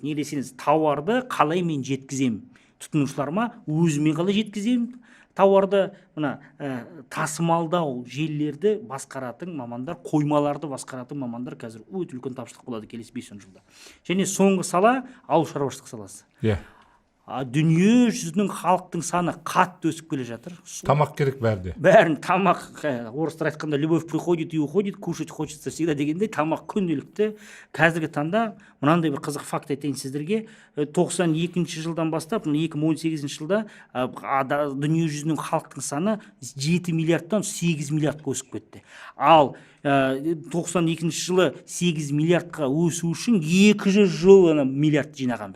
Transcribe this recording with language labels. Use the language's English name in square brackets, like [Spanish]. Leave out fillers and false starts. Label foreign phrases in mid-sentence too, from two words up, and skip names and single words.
[Kazakh] Не десеңіз, тауарды қалай мен жеткізем, тұтынушыларыма өзіме қалай жеткізем, тауарды тасымалдау желілерді басқаратын мамандар, қоймаларды басқаратын мамандар қазір өте үлкен тапшылық болады келесі 5-10 жылда. Және соңғы сала ауыл шаруашылық саласы. дүние жүзінің халықтың саны қатты өсіп келе жатыр. Тамақ керек бәрде. Бәрін тамақ, орыстар айтқанда, [Russian] любовь приходит и уходит, кушать хочется всегда [Kazakh] дегендей, тамақ күнделікті. Қазіргі таңда мынандай бір қызық факт айтайын сіздерге. 92 жылдан бастап 2018 жылда дүние жүзінің халықтың саны 7 миллиардтан 8 миллиардқа өсіп кетті. Ал 92 жылы 8 миллиардқа өсу үшін 200 жыл миллиард жинағанбыз.